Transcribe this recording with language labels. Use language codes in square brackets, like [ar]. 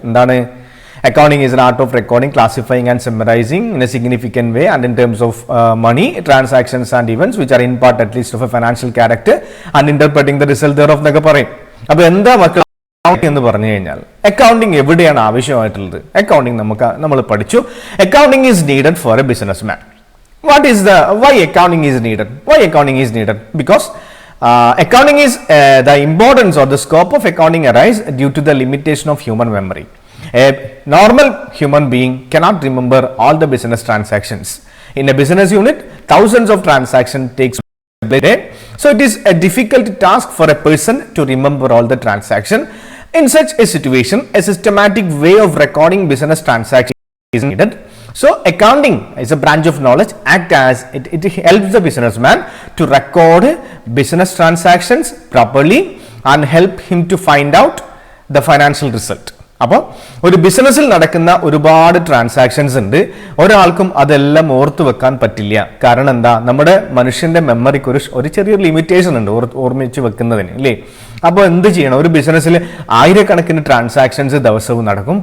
[ml] എന്താണ്? [en] accounting is an art of recording, classifying and summarizing in a significant way and in terms of money, transactions and events which are in part at least of a financial character and interpreting the result thereof [ml] എന്നൊക്കെ പറയും. അപ്പോൾ എന്താ മക്കൾ എന്ന് പറഞ്ഞു കഴിഞ്ഞാൽ accounting എവിടെയാണ് ആവശ്യമായിട്ടുള്ളത്? അക്കൗണ്ടിങ് നമ്മൾ പഠിച്ചു. [en] Accounting is needed for a business man. why accounting is needed? Because accounting is the importance or the scope of accounting arise due to the limitation of human memory. A normal human being cannot remember all the business transactions. In a business unit, thousands of transactions takes place. So it is a difficult task for a person to remember all the transactions. In such a situation, a systematic way of recording business transactions is needed. So accounting is a branch of knowledge, act as it helps the businessman to record business transactions properly and help him to find out the financial result. [ml] അപ്പോൾ ഒരു ബിസിനസ്സിൽ നടക്കുന്ന ഒരുപാട് transactions ഉണ്ട്. ഒരാൾക്കും അതെല്ലാം ഓർത്തു വെക്കാൻ പറ്റില്ല. കാരണം എന്താ? നമ്മുടെ മനുഷ്യന്റെ മെമ്മറിക്ക് ഒരു ചെറിയൊരു ലിമിറ്റേഷൻ ഉണ്ട് ഓർമ്മിച്ച് വെക്കുന്നതിന്, അല്ലേ? അപ്പോൾ എന്ത് ചെയ്യണം? ഒരു ബിസിനസ്സിൽ ആയിരക്കണക്കിന് ട്രാൻസാക്ഷൻസ് ദിവസവും നടക്കും.